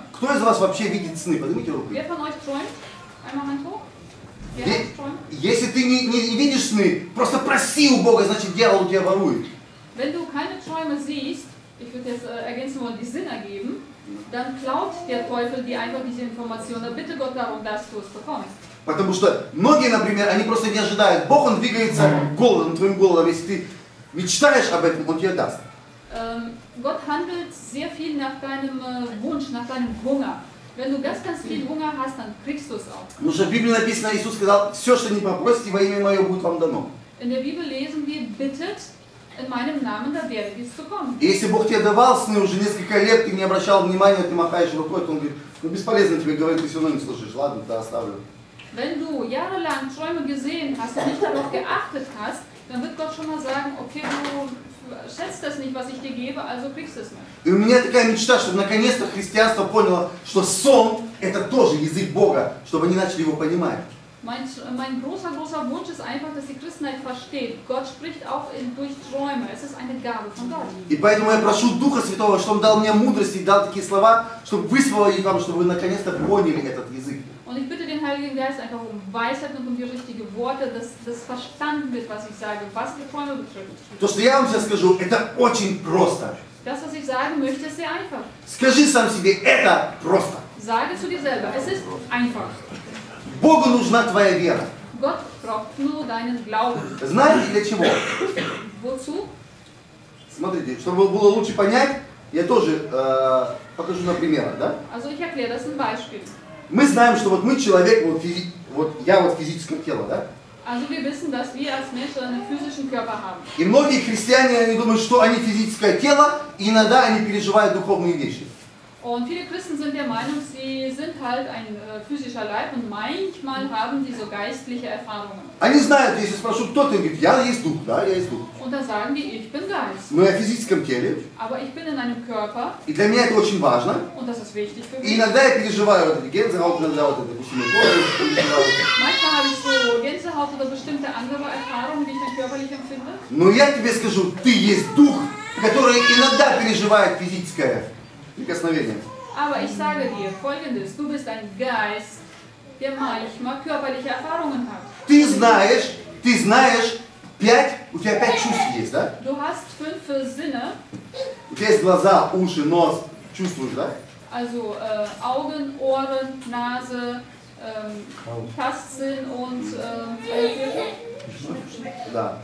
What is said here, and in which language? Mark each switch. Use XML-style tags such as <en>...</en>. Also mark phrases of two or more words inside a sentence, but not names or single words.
<ru>Кто из вас вообще видит сны? Поднимите руку.</ru> <de>Wer von euch träumt? Einmal Hand hoch. Wer hat träumt?</de> <ru>Если ты не видишь сны, просто проси у Бога, значит дьявол у тебя ворует.</ru> <de>Wenn du keine Träume siehst, ich würde jetzt ergänzen wollen, die Sinn ergeben, dann klaut der Teufel dir einfach diese Information. Dann bitte Gott darum, dass du es bekommst.</de> <ru>Потому что многие, например, они просто не ожидают. Бог, он двигается голодом, твоим голодом. Если ты мечтаешь об этом, он тебе даст.</ru> <de>Gott handelt sehr viel nach deinem Wunsch, nach deinem Hunger. Wenn du ganz viel Hunger hast, dann kriegst du es auch.</de> <ru>Потому что в Библии написано, Иисус сказал, все, что не попросите во имя Мое, будет вам дано.</ru> <de>In der Bibel lesen wir, bittet in meinem Namen, da werdet ihr es bekommen.</de> <ru>И если Бог тебе давал сны уже несколько лет, ты не обращал внимания, ты махаешь рукой, то Он говорит, ну бесполезно тебе говорить, ты все равно не слышишь. Ладно, да, оставлю.</ru> <de>Wenn du jahrelang Träume gesehen hast und nicht darauf geachtet hast, dann wird Gott schon mal sagen, okay, du schätzt das nicht, was ich dir gebe, also kriegst du es nicht.</de> <ru>И у меня такая мечта, чтобы наконец-то христианство поняло, что сон – это тоже язык Бога, чтобы они начали его понимать.</ru> <de>Mein großer Wunsch ist einfach, dass die Christenheit versteht. Gott spricht auch durch Träume. Es ist eine Gabe von Gott.</de> <ru>И поэтому я прошу Духа Святого, чтобы Он дал мне мудрость и дал такие слова, чтобы высвоили вам, чтобы вы наконец-то поняли этот язык.</ru> <de>Und ich bitte den Heiligen Geist einfach um Weisheit und um die richtigen Worte, dass das verstanden wird, was ich sage, was die Träume betrifft.</de> <ru>То, что я вам сейчас скажу, это очень просто.</ru> <de>Das, was ich sagen möchte, ist sehr einfach.</de> <ru>Скажи сам себе, это просто.</ru> <de>Sage zu dir selber, es ist einfach.</de> <ru>Богу нужна твоя вера.</ru> <de>Gott braucht nur deinen Glauben.</de> <ru>Знаете для чего?</ru> <de>Wozu?</de> <ru>Смотрите, чтобы было лучше понять, я тоже покажу на примерах, да?</ru> <de>Also ich erkläre das ein Beispiel.</de> <ru>Мы знаем, что вот мы человек, вот я вот физическое тело, да?</ru> <de>Also wir wissen, dass wir als Menschen einen physischen Körper haben.</de> <ru>И многие христиане, они думают, что они физическое тело, и иногда они переживают духовные вещи.</ru> <de>Und viele Christen sind der Meinung, sie sind halt ein physischer Leib und manchmal haben sie so geistliche Erfahrungen.</de> <ru>Они знают, если спрошу, кто ты, говорит, я есть дух, да, я есть дух.</ru> <de>Und da sagen die, ich bin Geist.</de> <ru>Но я в физическом теле,</ru> <de>Aber ich bin in einem Körper</de> <ru>и для меня это очень важно.</ru> <de>und das ist wichtig für</de> <ru>И</ru> <de>mich.</de> <ru>иногда я переживаю вот эти гензелhaut, иногда вот это, допустим,</ru> <de>Manchmal habe ich so Gänsehaut oder bestimmte andere Erfahrungen, die ich dann körperlich empfinde.</de> <ru>Но я тебе скажу, ты есть дух, который иногда переживает физическое прикосновение.</ru> <de>Aber ich sage dir Folgendes, du bist ein Geist, der manchmal körperliche Erfahrungen hat.</de> <ru>Ты знаешь, у тебя 5 чувств есть, да?</ru> <de>Du hast 5 Sinne,</de> <ru>У тебя есть глаза, уши, нос, чувствуешь, да?</ru> <de>also Augen, Ohren, Nase, Tastsinn und</de> <ru>Да.</ru>